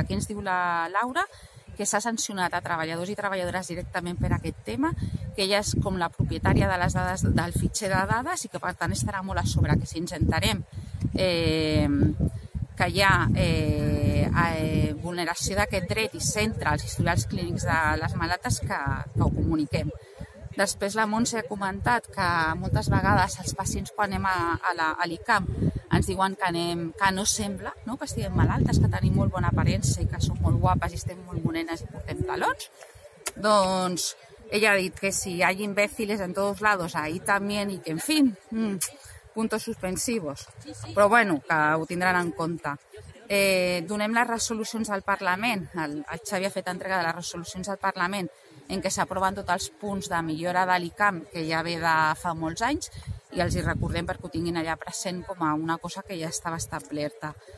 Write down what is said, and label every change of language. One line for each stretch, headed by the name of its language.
Catalan: Aquí ens diu la Laura que s'ha sancionat a treballadors i treballadores directament per aquest tema, que ella és com la propietària de les dades del fitxer de dades i que per tant estarà molt a sobre, que si ens entenem que hi ha vulneració d'aquest dret i centra els historials clínics de les malaltes que ho comuniquem. Després la Montse ha comentat que moltes vegades els pacients quan anem a l'ICAM ens diuen que no sembla que estiguem malaltes, que tenim molt bona aparença i que som molt guapes i estem molt morenes i portem talons. Doncs ella ha dit que si
Spanish: hay imbéciles en todos lados, ahí también, y que en fin, puntos suspensivos.
Catalan: Però bueno, que ho tindran en compte. Donem les resolucions al Parlament, el Xavi ha fet entrega de les resolucions al Parlament en què s'aproven tots els punts de millora de l'ICAM que ja ve de fa molts anys i els hi recordem perquè ho tinguin allà present com a una cosa que ja estava establerta.